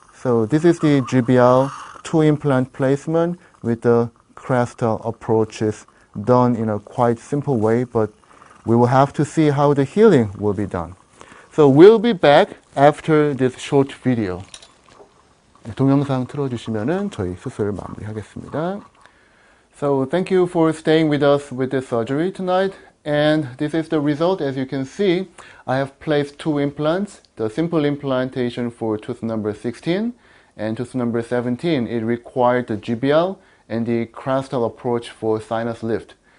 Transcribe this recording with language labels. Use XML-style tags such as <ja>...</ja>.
<en>So this is the GBL 2 implant placement with the crestal approaches done in a quite simple way, but we will have to see how the healing will be done. So we'll be back after this short video.</en> <ko>동영상 틀어주시면은 저희 수술 마무리하겠습니다.</ko> <en>So thank you for staying with us with this surgery tonight. And this is the result. As you can see, I have placed 2 implants. The simple implantation for tooth number 16 and tooth number 17. It required the GBL and the crestal approach for sinus lift.</en>